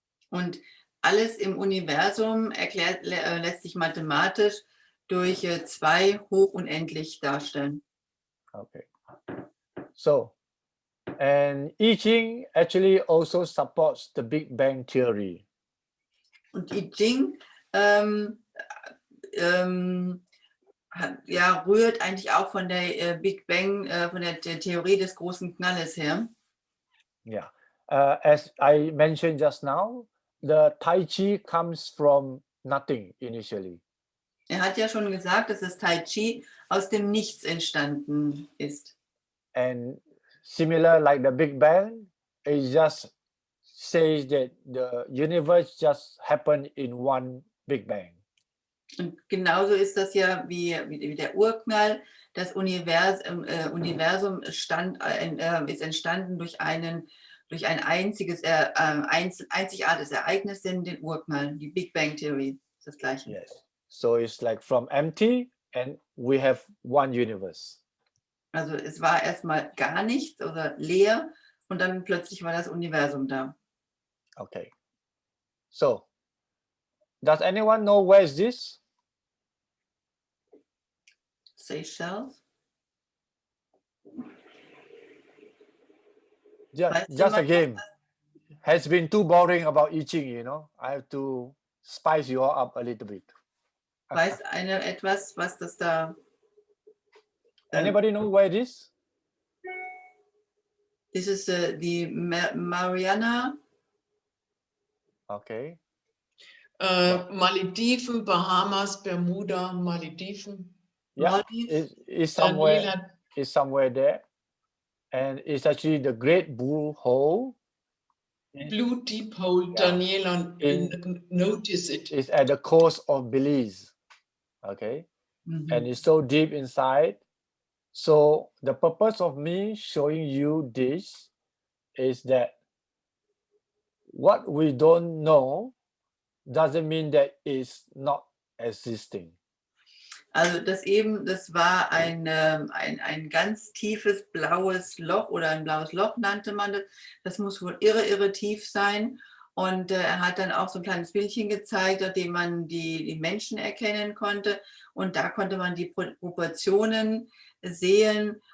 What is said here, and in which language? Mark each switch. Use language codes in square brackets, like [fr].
[de] Und alles im Universum lässt sich mathematisch durch 2 hoch unendlich darstellen. [en] Okay, so and I Ching actually also supports the Big Bang theory. [de] Und I Ging rührt eigentlich auch von der Big Bang, von der Theorie des großen Knalles her. [en] Yeah, as I mentioned just now, the Tai Chi comes from nothing initially. [de] Er hat ja schon gesagt, dass das Tai Chi aus dem Nichts entstanden ist. [en] And similar like the Big Bang, it just says that the universe just happened in one Big Bang. [de] Und genauso ist das ja wie der Urknall. Das Universum ist entstanden durch ein einzigartiges Ereignis, den Urknall. Die Big Bang Theory ist das Gleiche. [en] Yes. So it's like from empty and we have one universe. [de] Also es war erstmal gar nichts oder leer und dann plötzlich war das Universum da. [en] Okay. So, does anyone know where is this? Seychelles? Just a game. Has been too boring about I Ching, you know. I have to spice you all up a little bit. [de] Weiß einer etwas, was das da... [en] Anybody know where it is? This is the Mariana. Okay. [de] Malediven, Bahamas, Bermuda, Malediven. [en] Yeah, it's somewhere there. And it's actually the Great Blue Hole. Blue deep hole, Yeah. Daniela, notice it. It's at the coast of Belize. Okay. And it's so deep inside. So the purpose of me showing you this is that what we don't know doesn't mean that it's not existing. [de] Also das war ein ganz tiefes blaues Loch oder ein blaues Loch nannte man das. Das muss wohl irre tief sein. Und er hat dann auch so ein kleines Bildchen gezeigt, auf dem man die Menschen erkennen konnte. Und da konnte man die Proportionen sehen.